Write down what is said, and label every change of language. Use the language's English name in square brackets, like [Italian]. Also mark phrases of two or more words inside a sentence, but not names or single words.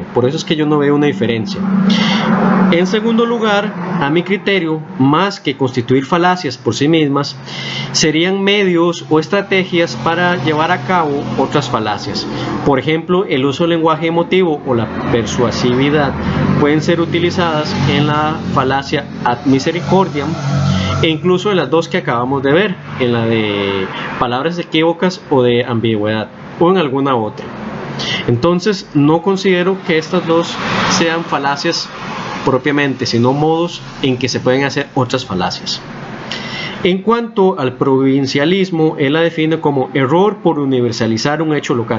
[Spanish] Por eso es que yo no veo una diferencia. En segundo lugar, a mi criterio, más que constituir falacias por sí mismas, serían medios o estrategias para llevar a cabo otras falacias. Por ejemplo, el uso del lenguaje emotivo o la persuasividad pueden ser utilizadas en la falacia [Latin] ad misericordiam [Spanish] e incluso en las dos que acabamos de ver, en la de palabras equívocas o de ambigüedad, o en alguna otra. Entonces, no considero que estas dos sean falacias propiamente, sino modos en que se pueden hacer otras falacias. En cuanto al provincialismo, él la define como error por universalizar un hecho local.